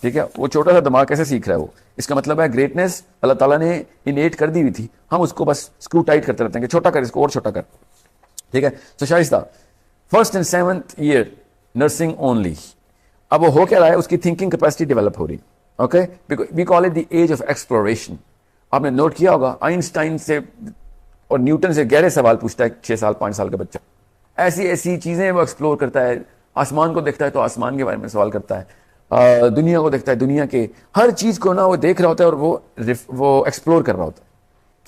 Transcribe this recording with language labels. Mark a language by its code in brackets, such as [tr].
[ur] ٹھیک ہے, وہ چھوٹا سا دماغ کیسے سیکھ رہا ہے وہ, اس کا مطلب ہے گریٹنس اللہ تعالیٰ نے انیٹ کر دی ہوئی تھی, ہم اس کو بس اسکرو ٹائٹ کرتے رہتے ہیں کہ چھوٹا کر, اس کو اور چھوٹا کر. ٹھیک ہے. [en] تو Shaista 1st and 7th year nursing only. [ur] اب وہ ہو کیا رہا ہے, اس کی تھنکنگ کیپیسٹی ڈیولپ ہو رہی. [en] Okay, we call it the age of exploration. [ur] آپ نے نوٹ کیا ہوگا آئنسٹائن سے اور نیوٹن سے گہرے سوال پوچھتا ہے 6 سال 5 سال کا بچہ. ایسی چیزیں وہ ایکسپلور کرتا ہے. آسمان کو دیکھتا ہے تو آسمان کے بارے میں سوال کرتا ہے, دنیا کو دیکھتا ہے, دنیا کے ہر چیز کو نا وہ دیکھ رہا ہوتا ہے اور وہ ایکسپلور کر رہا ہوتا ہے